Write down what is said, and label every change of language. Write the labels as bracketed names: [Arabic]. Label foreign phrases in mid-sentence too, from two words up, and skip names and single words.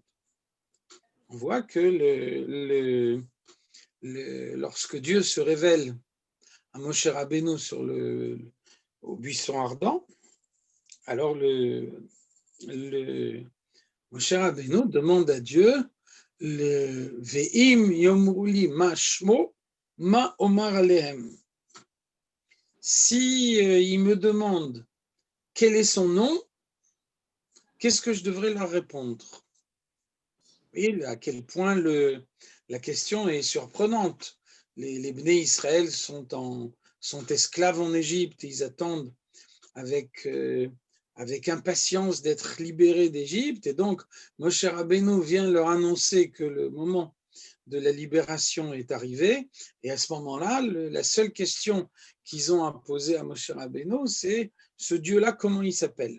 [French] On voit que lorsque Dieu se révèle à Moshe Rabbeinu au buisson ardent, alors Moshe Rabbeinu demande à Dieu le [Hebrew] ואם יאמרו לי מה שמו מה אומר אלהם. [French] Si il me demande quel est son nom, qu'est-ce que je devrais leur répondre? Et à quel point la question est surprenante. Les [Hebrew] בני ישראל [French] sont esclaves en Égypte, ils attendent avec impatience d'être libérés d'Égypte, et donc Moshe Rabbeinu vient leur annoncer que le moment de la libération est arrivé, et à ce moment-là, la seule question qu'ils ont à poser à Moshe Rabbeinu, c'est ce Dieu-là, comment il s'appelle?